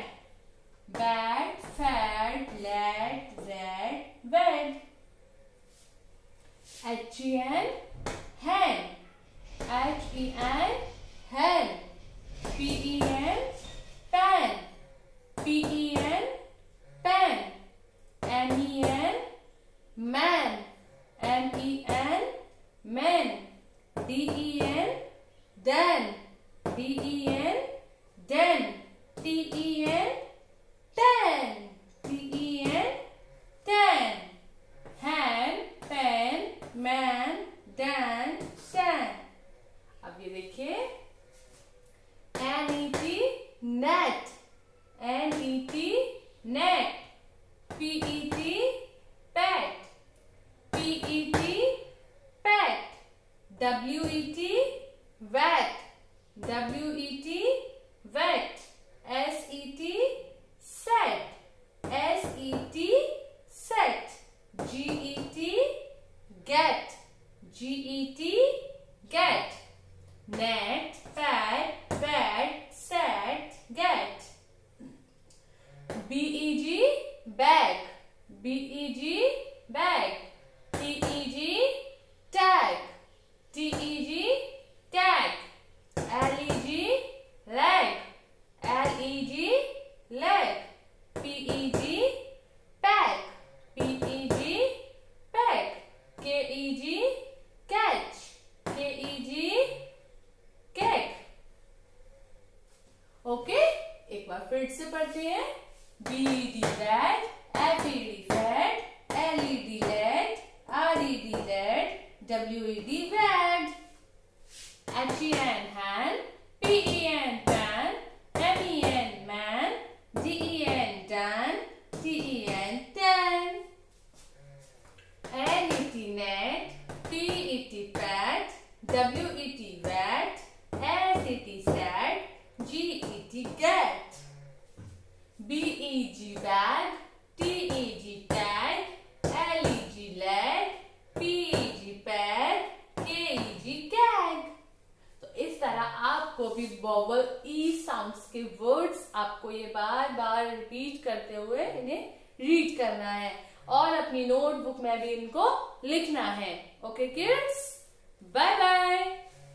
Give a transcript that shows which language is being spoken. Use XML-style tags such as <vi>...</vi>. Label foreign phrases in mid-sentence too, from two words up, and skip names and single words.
<en>Bad, fad, lad, red, wed. HEN hen. HEN hen. PEN pen. PEN pen. MEN man. MEN men. DEN den. DEN den. TEN ten. TEN ten. hand, pen, man, dan, stand.</en> <hi>अब ये देखिए</hi> <en>NET net. NET net. PET pet. PET pet. WET wet. WET wet. SET set. SET set. GET get. GET get. Net, pad, bed, set, get. BEG bag. BEG bag. TEG tag. TEG tag. LEG leg. LEG leg. PEG pack. PEG pack. KEG catch. KEG cake.</en> <hi>ओके, एक बार फिर से पढ़ते हैं.</hi> <en>BED bed. FED fed. LED led. RED led. WED wed. HEN hand. PEN pen. MEN man. DEN dan. TEN ten. NET net. TET pet. WET wet. SET set. GET get. BEG bag. TEG tag. LEG leg. PEG pad. KEG gag.</en> <hi>तो इस तरह आपको भी</hi> <en>vowel e sounds ke words</en> <hi>आपको ये बार बार</hi> <en>रिपीट करते हुए इन्हें रीड करना</en> <hi>है और अपनी नोटबुक में भी इनको लिखना है.</hi> <en>OK kids, bye bye.</en>